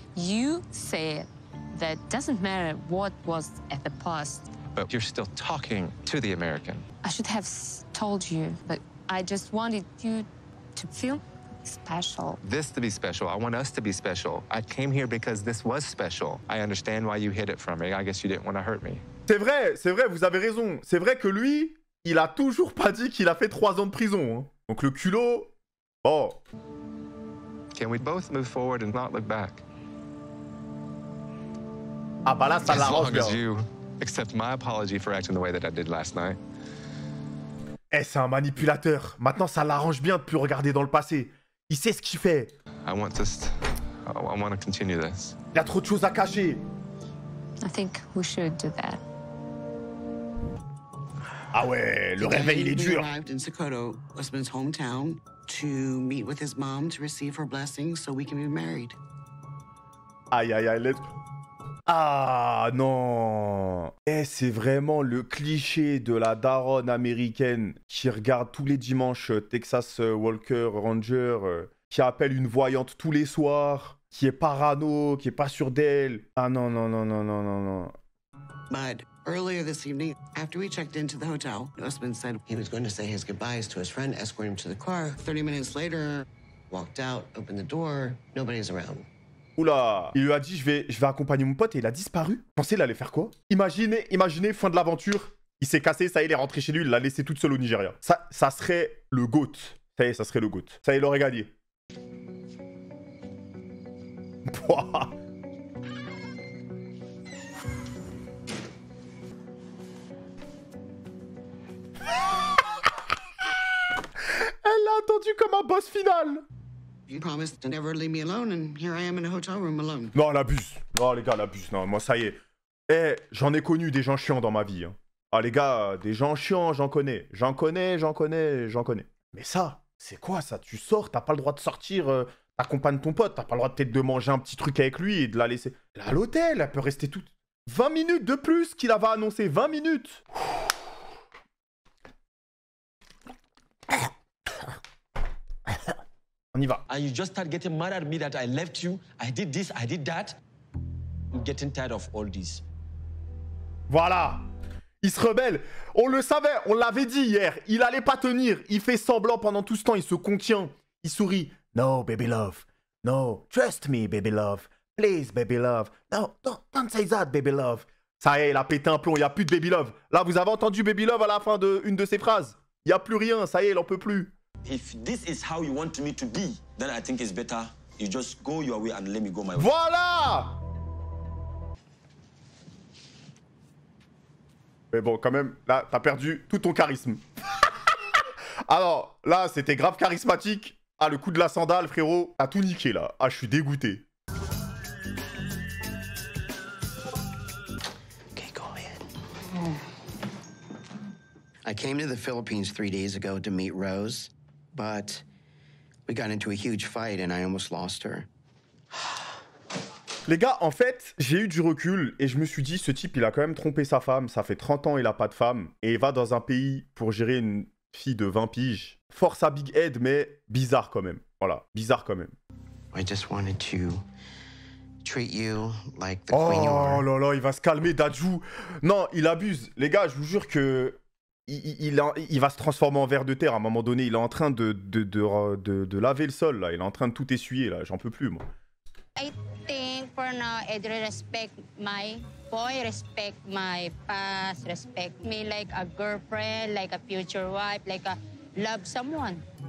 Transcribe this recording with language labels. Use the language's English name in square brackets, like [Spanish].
[English] You said that doesn't matter what was at the past. But you're still talking to the American. I should have told you, but I just wanted you to feel special. This to be special. I want us to be special. I came here because this was special. I understand why you hid it from me. I guess you didn't want to hurt me. [French] C'est vrai, vous avez raison. C'est vrai que lui, il a toujours pas dit qu'il a fait 3 ans de prison. Hein. Donc le culot, bon. [English] Can we both move forward and not look back? [French] Ah bah là, ça [English] As [French] l'arrange [English] long [French] bien. [English] as you accept my apology for acting the way that I did last night. [French] Eh, c'est un manipulateur. Maintenant, ça l'arrange bien de plus regarder dans le passé. Il sait ce qu'il fait. [English] I want to continue this. [French] Il y a trop de choses à cacher. [English] I think we should do that. [French] Ah ouais, le réveil, il est dur. [English] We arrived in Sokoto, Usman's hometown, to meet with his mom to receive her blessing so we can be married. [French] Aïe, aïe, aïe, let's... Ah non. Eh, c'est vraiment le cliché de la daronne américaine qui regarde tous les dimanches Texas Walker Ranger, qui appelle une voyante tous les soirs, qui est parano, qui est pas sûre d'elle. Ah non, non, non, non, non, non, non. [English] But earlier this evening, after we checked into the hotel, Usman said he was going to say his goodbyes to his friend, escort him to the car. 30 minutes later, walked out, opened the door, nobody's around. [French] Oula, il lui a dit je vais accompagner mon pote et il a disparu. Vous pensez il allait faire quoi? Imaginez, fin de l'aventure, il s'est cassé, ça y est, il est rentré chez lui, il l'a laissé toute seule au Nigeria. Ça serait le GOAT. Ça y est, ça serait le GOAT. Ça y est, il aurait gagné. Pouah. Elle l'a attendu comme un boss final. [English] You promised to never leave me alone, and here I am in a hotel room alone. [French] Non, elle abuse. Non, les gars, elle abuse. Non, moi, ça y est. Eh, j'en ai connu des gens chiants dans ma vie. Hein. Ah, les gars, des gens chiants, j'en connais. J'en connais. Mais ça, c'est quoi ça? Tu sors, t'as pas le droit de sortir, t'accompagnes ton pote, t'as pas le droit peut-être de manger un petit truc avec lui et de la laisser. Là, à l'hôtel, elle peut rester toute... 20 minutes de plus qu'il avait annoncé. 20 minutes. On y va. [English] And you just start getting mad at me that I left you, I did this, I did that. I'm getting tired of all this. [French] Voilà. Il se rebelle. On le savait, on l'avait dit hier. Il allait pas tenir. Il fait semblant pendant tout ce temps. Il se contient. Il sourit. [English] No, baby love. No, trust me, baby love. Please, baby love. No, don't say that, baby love. [French] Ça y est, il a pété un plomb. Il n'y a plus de [English] baby love. [French] Là, vous avez entendu baby love à la fin d'une de ses phrases. Il n'y a plus rien. Ça y est, il en peut plus. [English] If this is how you want me to be, then I think it's better you just go your way and let me go my way. [French] Voilà. Mais bon, quand même, là, t'as perdu tout ton charisme. Alors, là, c'était grave charismatique. Ah, le coup de la sandale, frérot. T'as tout niqué, là. Ah, je suis dégoûté. [English] Okay, go ahead. I came to the Philippines 3 days ago to meet Rose, but we got into a huge fight and I almost lost her. [French] Les gars, en fait, j'ai eu du recul et je me suis dit, ce type, il a quand même trompé sa femme. Ça fait 30 ans, il a pas de femme. Et il va dans un pays pour gérer une fille de 20 piges. Force à Big Head, mais bizarre quand même. Voilà, bizarre quand même. [English] I just wanted to treat you like the queen you are. [French] Oh là là, il va se calmer, Dadju. Non, il abuse. Les gars, je vous jure que il va se transformer en ver de terre à un moment donné. Il est en train de laver le sol, là. Il est en train de tout essuyer, là. J'en peux plus, moi. [English] I think for now, Ed respect my boy, respect my past, respect me like a girlfriend, like a future wife, like a love someone.